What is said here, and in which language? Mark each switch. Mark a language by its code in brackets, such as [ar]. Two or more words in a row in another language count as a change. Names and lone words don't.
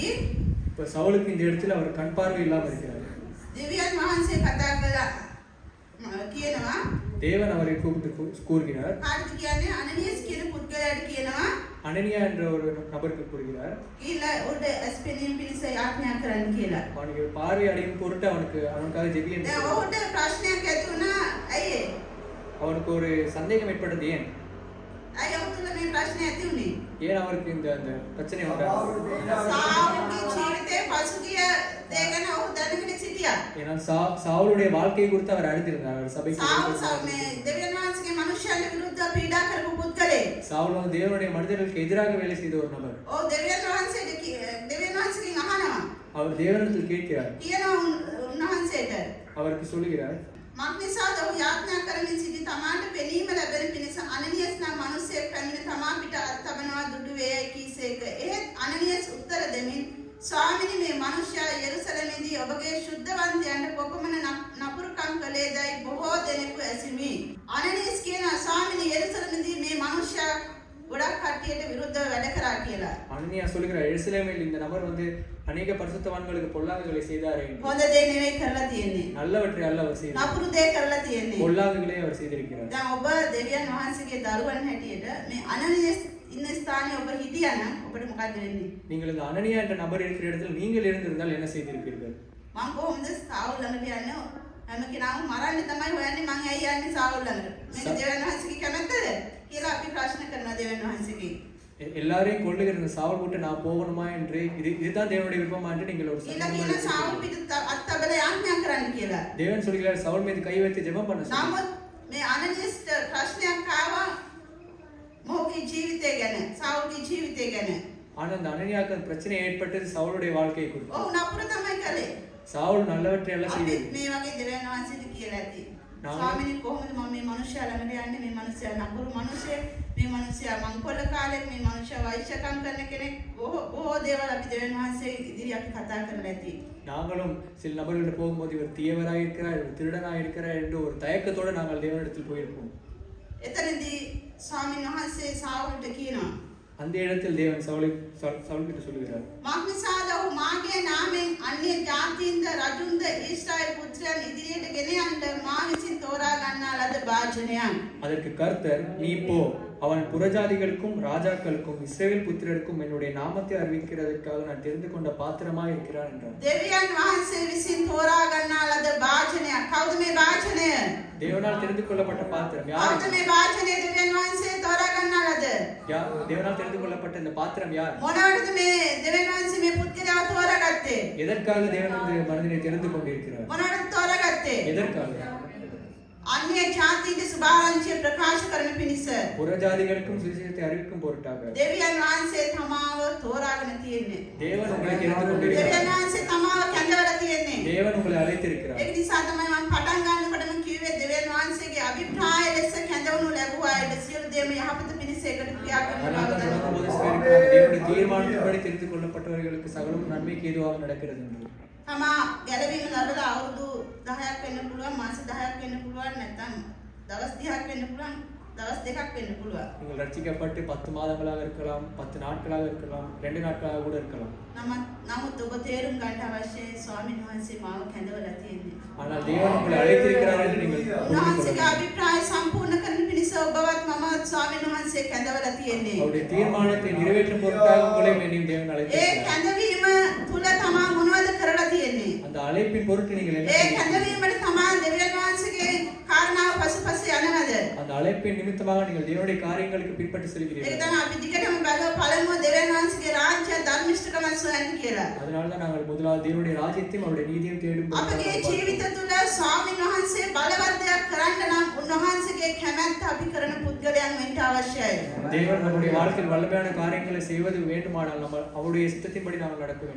[ta] இப்போ சவுலுக்கு இந்த இடத்துல அவர் கண் பார்வை இல்லாமல் இருக்கிறார். [si] දෙවියන් වහන්සේ කතා කළා කියනවා [ta] தேவன் அவரை கூப்பிட்டு கூறுகிறார். [si] කාටද කියන්නේ? අනනියස් කියන පුද්ගලයාට කියනවා [ta] அனனியா என்ற ஒரு நபருக்கு கூறுகிறார். [si] ඊළඟ උඩ ඇස් පෙනීම පිණිස යාඥා කරන්න කියලා. [ta] அவனுக்கு பார்வை அடையும் பொருட்டு அவனுக்காக ஜெபி என்று [si] දැන් ඔහුට ප්‍රශ්නයක් ඇති වුණා. ඇයි? [ta] அவனுக்கு ஒரு சந்தேகம் ஏற்பட்டது. ஏன் [si] ඇයි ඔහු තුල මේ ප්‍රශ්නේ ඇති වුනේ? [ta] ஏன் அவருக்கு இந்த அந்த பிரச்சனை வந்தது? [si] සාවුල්ගේ ජීවිතේ පසුගිය දේ ගැන ඔහු දැනගෙන සිටියා. [ta] ஏன்னா சவுலுடைய வாழ்க்கையை குறித்து அவர் அறிந்திருந்தார். அவர் சபைக்கு [si] සාවුල් මේ දෙවියන් වහන්සේගේ මනුෂ්‍යයන්ට විරුද්ධව පීඩා කරපු පුද්ගලෙක්. [ta] சவுல் வந்து தேவனுடைய மனிதர்களுக்கு எதிராக வேலை செய்த ஒரு நபர். [si] ඔව් දෙවියන් වහන්සේගෙන් අහනවා. [ta] அவர் தேவனிடத்தில் கேட்கிறார். [si] කියනවා උන්වහන්සේට. [ta] அவருக்கு சொல்லுகிறார். [si] මක්නිසාද ඔහු යාඥා කරමින් සිටි තමාට පෙනීම ලැබෙන පිණිස අනනියස් නම් මිනිසෙක් පැමිණ තමා පිට අත්තබනවා දුඩු වේයයි කීසේක. එහෙත් අනනියස් උත්තර දෙමින් ස්වාමිනී මේ මනුෂ්‍යයා යෙරුසලමේදී ඔබගේ ශුද්ධවන්තයන්ට කොපමණ නපුරුකම් කළේදයි බොහෝ දෙනෙකු ඇසිමි. අනනියස් කියනවා ස්වාමිනී යෙරුසලමේදී මේ මනුෂ්‍යයා ගොඩක් කට්ටියට විරුද්ධව වැඩ කරා කියලා. [ta] அனனியா சொல்லுகிறார், எருசலேமில் இந்த நபர் வந்து அநேக பரிசுத்தவான்களுக்கு பொல்லாங்குகளை செய்தார் என்று. [si] හොඳ දේ නෙවෙයි කරලා තියෙන්නේ. [ta] நல்லவற்றை அல்ல அவர் செய்தார். [si] නපුරු දේ කරලා තියෙන්නේ. [ta] பொல்லாங்குகளை அவர் செய்திருக்கிறார். [si] දැන් ඔබ දෙවියන් වහන්සේගේ දරුවන් හැටියට මේ අනනියස් ඉන්න ස්ථානයේ ඔබ හිටියා නම් ඔබට මොකද වෙන්නේ? [ta] நீங்கள் இந்த அனனியா என்ற நபர் இருக்கிற இடத்தில் நீங்கள் இருந்திருந்தால் என்ன செய்திருப்பீர்கள்? [si] මම කොහොමද සාවුල් ළඟට යන්නේ? හැම කෙනාම මරන්න තමයි හොයන්නේ. මං ඇයි යන්නේ සාවුල් ළඟට? මේක දෙවියන් වහන්සේගේ කැමැත්තද කියලා අපි ප්‍රශ්න කරනවා දෙවියන් වහන්සේගේ. [ta] எல்லாரையும் கொள்ளுகிற இந்த சாவல் விட்டு நான் போகணுமா என்று இதுதான் தேவனுடைய விருப்பமா என்று நீங்கள் ஒரு [si] ඊළඟ සාවුල් පිට අත්තබල යාඥා කරන්න කියලා. [ta] தேவன் சொல்கிறார் சவுல் மீது கை வைத்து ஜெபம் பண்ண சொல்லி. [si] නමුත් මේ අනනියස්ට ප්‍රශ්නයක් ආවා මොහුගේ ජීවිතය ගැන, සාවුල්ගේ ජීවිතය ගැන. [ta] ஆனா அந்த அனனியாவுக்கு பிரச்சனை ஏற்பட்டது சவுளுடைய வாழ்க்கையை குறித்து. [si] ඔව් නපුර තමයි කළේ. [ta] சவுல் நல்லவற்றை எல்லாம் [si] අපි [ta] செய்தார். [si] මේ වගේ දෙවියන් වහන්සේට කියලා ඇති. ස්වාමීනි කොහොමද මම මේ මනුස්සයා ළඟට යන්නේ? මේ මනුස්සයා නපුරු මනුස්සයෙක්. මේ මනුස්සයා මංකොල්ල කාලෙක, මේ මනුස්සයා වෛශ්‍යකම් කරන කෙනෙක්. බොහෝ දේවල් අපි දෙවියන් වහන්සේ ඉදිරිය අපි කතා කරලා ඇති. [ta] நாங்களும் சில நபர்கள்ட்ட போகும்போது இவர் தீயவராக இருக்கிறார், இவர் திருடனாக இருக்கிறார் என்று ஒரு தயக்கத்தோடு நாங்கள் தேவனிடத்தில் போயிருப்போம். [si] එතනදී ස්වාමීන් වහන්සේ සාවුල්ට කියනවා [ta] அந்த இடத்தில் தேவன் சவுல்கிட்ட சொல்லுகிறார், [si] මක්නිසාද ඔහු මාගේ නාමයෙන් අන්‍ය ජාතීන්ද රජුන්ද ඊශ්‍රායල් පුත්‍රයන් ඉදිරියට ගෙන යන්න මා විසින් තෝරා ගන්නා ලද භාජනයන්. [ta] அதற்கு கர்த்தர், நீ போ, அவன் புறஜாதிகளுக்கும் ராஜாக்களுக்கும் இஸ்ரவேல் புத்திரருக்கும் என்னுடைய நாமத்தை அறிவிக்கிறதற்காக நான் தெரிந்து கொண்ட பாத்திரமாய் இருக்கிறான் என்றார். [si] දෙවියන් වහන්සේ විසින් තෝරා ගන්නා ලද භාජනයක්. කවුද මේ භාජනය? [ta] தேவனால் தெரிந்து கொள்ளப்பட்ட பாத்திரம் யார்? [si] කවුද මේ භාජනය දෙවියන් වහන්සේ තෝරා ගන්නා ලද? [ta] தேவனால் தெரிந்து கொள்ளப்பட்ட இந்த பாத்திரம் யார்? [si] මොනවටද මේ දෙවියන් වහන්සේ මේ පුද්ගලයාව තෝරාගත්තේ? [ta] எதற்காக தேவன் இந்த மனிதனை தெரிந்து கொண்டிருக்கிறார்? [si] මොනවටද තෝරාගත්තේ? [ta] எதற்காக? [si] අන්‍ය ජාතීන්ගේ සුභාරංචිය ප්‍රකාශ කරන පිණිස. [ta] புறஜாதிகளுக்கும் சுவிசேஷத்தை அறிவிக்கும் பொருட்டாக. [si] දෙවියන් වහන්සේ තමාව තෝරාගෙන තියෙන්නේ. [ta] தேவன் உங்களை தெரிந்து கொண்டிருக்கிறார். [si] දෙවියන් වහන්සේ තමාව කැඳවලා තියෙන්නේ. [ta] தேவன் உங்களை அழைத்திருக்கிறார். [si] ඒක නිසා තමයි මම පටන් ගන්නකොටම කිව්වේ දෙවියන් වහන්සේගේ අභිප්‍රාය ලෙස කැඳවනු ලැබුවා. ඒ සියලු දේම යහපත පිණිස පිණිසේකට ක්‍රියා කරන [ta] அதனால [si] බව [ta] தான் தொடங்கும் போது [si] දන්නවා. [ta] சொல்லியிருக்கிறாங்க, தேவனுடைய தீர்மானத்தின்படி தெரிந்து கொள்ளப்பட்டவர்களுக்கு சகலமும் நன்மைக்கு ஏதுவாக நடக்கிறது என்று. [si] තමා ගැලවීම ලැබලා අවුරුදු 10ක් වෙන්න පුළුවන්, මාස 10ක් වෙන්න පුළුවන්, නැත්නම් දවස් 30ක් වෙන්න පුළුවන්, දවස් 2ක් වෙන්න පුළුවන්. [ta] நீங்கள் ரட்சிக்கப்பட்டு 10 மாதங்களாக இருக்கலாம், 10 நாட்களாக இருக்கலாம், 2 நாட்களாக கூட இருக்கலாம். [si] නමුත් ඔබ තේරුම් ගන්න අවශ්‍යයි ස්වාමීන් වහන්සේ මාව කැඳවලා තියෙන්නේ. [ta] ஆனால் தேவன் உங்களை அழைத்திருக்கிறார் என்று நீங்கள் புரிந்து கொள்ள [si] උන්වහන්සේගේ [ta] வேண்டும். [si] අභිප්‍රාය සම්පූර්ණ කරන පිණිස ඔබවත් මමවත් ස්වාමීන් වහන්සේ කැඳවලා තියෙන්නේ. [ta] அவருடைய தீர்மானத்தை நிறைவேற்றும் பொருட்டாக உங்களையும் என்னையும் தேவன் [si] ඒ [ta] அழைத்திருக்கிறார். [si] කැඳවීම තුල තමා මොනවද කරලා තියෙන්නේ? [ta] அந்த அழைப்பின் பொருட்டு நீங்கள் என்ன [si] ඒ [ta] செய்ய வேண்டும்? [si] කැඳවීමට තමා දෙවියන් වහන්සේගේ කාරණාව පසුපස යනවද? [ta] அந்த அழைப்பின் நிமித்தமாக நீங்கள் தேவனுடைய காரியங்களுக்கு பின்பற்றி [si] ඒක [ta] செல்கிறீர்கள். [si] තමයි අපි දිගටම බලව පළමුව දෙවියන් වහන්සේගේ රාජ්‍ය ධර්මිෂ්ඨකම සොයන්න කියලා. [ta] அதனால தான் நாங்கள் முதலாவது தேவனுடைய ராஜ்யத்தையும் அவருடைய நீதியும் தேடும் [si] අපගේ ජීවිත තුළ ස්වාමීන් වහන්සේ බලවත් දෙයක් කරන්න නම් උන්වහන්සේගේ කැමැත්ත අපි කරන පුද්ගලයන් වෙන්න අවශ්‍යයි. [ta] தேவன் நம்முடைய வாழ்க்கையில் வல்லமையான காரியங்களை செய்வது வேண்டுமானால் நம்ம அவருடைய சித்தத்தின்படி நாங்கள் நடக்க வேண்டும்.